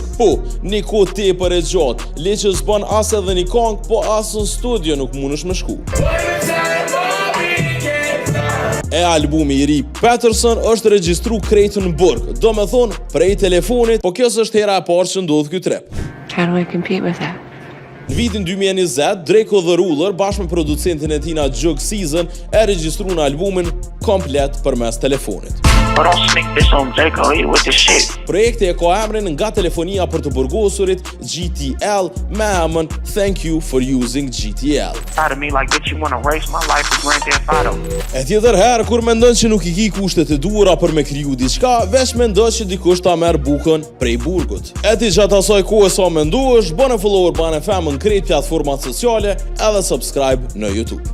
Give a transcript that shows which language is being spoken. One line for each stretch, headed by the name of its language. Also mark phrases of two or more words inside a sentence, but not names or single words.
Albanian: Po, një kohë tepër e gjatë, le që s'bën as edhe një këngë, po as në studio nuk mundesh me shku. E albumi i ri Patterson është regjistru krejt në burg, do me thonë prej telefonit, po kjo është hera e parë që ndodh ky trep.
English: How do I compete with that?
Albanian: Në vitin 2020, Drake the Ruler bashkë me producentin e tina Jug Season e regjistru në albumin komplet përmes telefonit.
English: But don't sneak this on Draco, he with the shit.
Albanian: Projekti e ka emrin nga telefonia për të burgosurit GTL me emën Thank You for Using GTL.
English: Out of me like, bitch, you wanna waste my life with Grand Theft Auto.
Albanian: E tjetër herë, kur mendon që nuk i ki kushtet e duhura për me kriju diçka, veç mendon që dikush ta merr bukën prej burgut. E ti gjatë asaj kohë sa menduesh, bëne follower banë femën krejt platformat sociale edhe subscribe në YouTube.